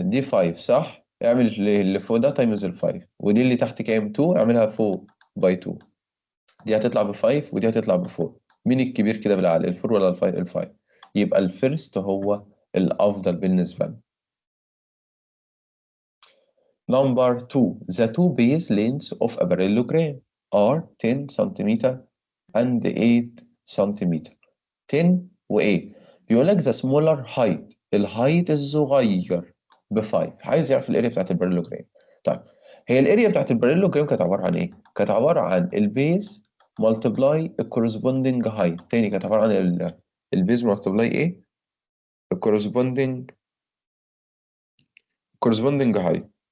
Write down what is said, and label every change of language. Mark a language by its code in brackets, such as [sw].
[ar] دي 5 صح؟ اعمل اللي فوق ده تايمز ال 5 ودي اللي تحت كام 2 اعملها فوق باي 2. دي هتطلع ب 5 ودي هتطلع ب 4. مين الكبير كده بالعقل ال 4 ولا ال 5؟ ال 5. يبقى الفيرست هو الأفضل بالنسبة لنا. [en] Number 2. The two base lengths of a parallelogram are 10 centimeter and 8 centimeter. [ar] 10 و 8. بيقول لك [en] the smaller height [ar] الهايت الصغير ب 5. عايز يعرف الاريا بتاعت الباراليلوجرام. طيب هي الاريا بتاعت الباراليلوجرام كانت عبارة عن ايه؟ كانت عبارة عن البيز مالتبلاي الكورسبوندنج هايت. تاني كانت عبارة عن البيز مالتبلاي ايه؟ الكورسبوندنج هايت.